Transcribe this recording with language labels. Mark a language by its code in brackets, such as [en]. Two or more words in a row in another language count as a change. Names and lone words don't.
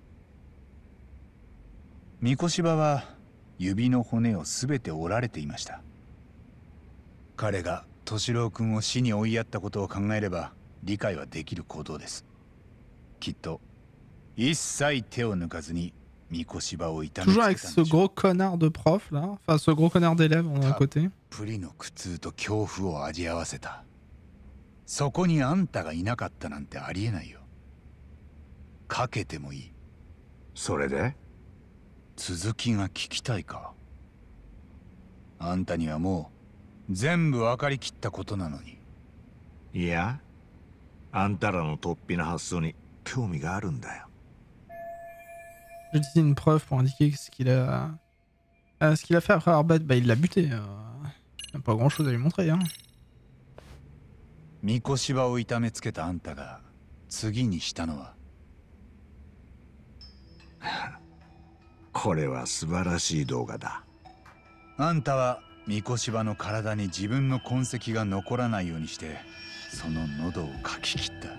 [ja] 三越柴は指の骨を全て折られていました。彼が敏郎君を死に追いやったことを考えれば理解はできる行動です。きっと一切手を抜かずに三越柴を痛めつけたんでしょう。 [fr] Toujours avec ce gros connard de prof là, enfin ce gros connard d'élève à côté。 [ja] プリの苦痛と恐怖を味合わせた。そこにあんたがいなかったなんてありえないよ。かけてもいい。それで？続きが聞きたいか？あんたにはもう全部分かりきったことなのに。いや、あんたらの突飛な発想に興味があるんだよ。 [fr] J'utilise une preuve pour indiquer ce qu'il a fait après Arbet. Bah il l'a buté. Il n'y a pas grand chose à lui montrer. Hein. [ja] 三越柴を痛めつけたあんたが次にしたのは。これは素晴らしい動画だ。あんたは三越柴の体に自分の痕跡が残らないようにしてその喉をかき切った。